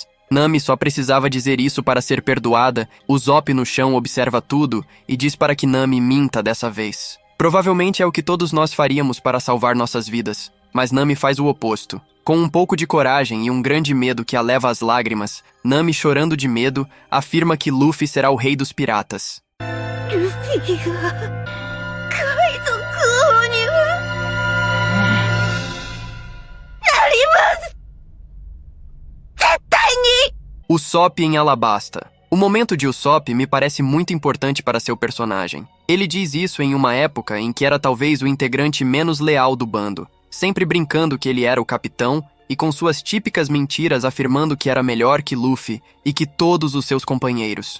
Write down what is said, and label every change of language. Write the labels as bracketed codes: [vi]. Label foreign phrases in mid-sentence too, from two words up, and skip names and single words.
[pt] Nami só precisava dizer isso para ser perdoada. Usopp no chão observa tudo e diz para que Nami minta dessa vez. Provavelmente é o que todos nós faríamos para salvar nossas vidas, mas Nami faz o oposto. Com um pouco de coragem e um grande medo que a leva às lágrimas, Nami, chorando de medo, afirma que Luffy será o rei dos piratas. [ja] Luffyが海賊王にはなります。絶対に。 [pt] Usopp em Alabasta. O momento de Usopp me parece muito importante para seu personagem. Ele diz isso em uma época em que era talvez o integrante menos leal do bando, sempre brincando que ele era o capitão e com suas típicas mentiras afirmando que era melhor que Luffy e que todos os seus companheiros.